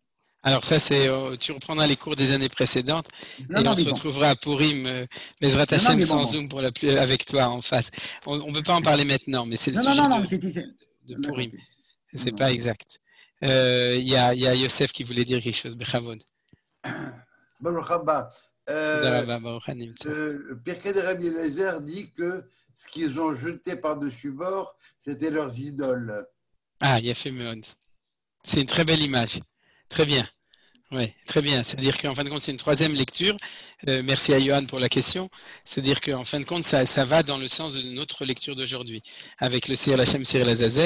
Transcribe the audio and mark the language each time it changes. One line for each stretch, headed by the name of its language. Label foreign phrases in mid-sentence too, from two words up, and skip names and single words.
French: Alors ça, tu reprendras les cours des années précédentes on se retrouvera à Purim,
Hebrew: בעזרת השם
French: sans Zoom avec toi en face. On ne peut pas en parler maintenant, mais c'est le sujet de Purim. Ce n'est pas exact. Il y a Yosef qui voulait dire quelque chose. Bechavod.
Hebrew: ברוך הבא.
French: Pirkei de Rabbi Eliezer dit que ce qu'ils ont jeté par-dessus bord, c'était leurs idoles.
Hebrew: Ah, יפה מאוד.
French: C'est une très belle image. Très bien. Oui, très bien. C'est-à-dire qu'en fin de compte, c'est une troisième lecture. Merci à Johan pour la question. C'est-à-dire qu'en fin de compte, ça va dans le sens de notre lecture d'aujourd'hui, avec le
Hebrew: שעיר לכם שעיר לעזאזל.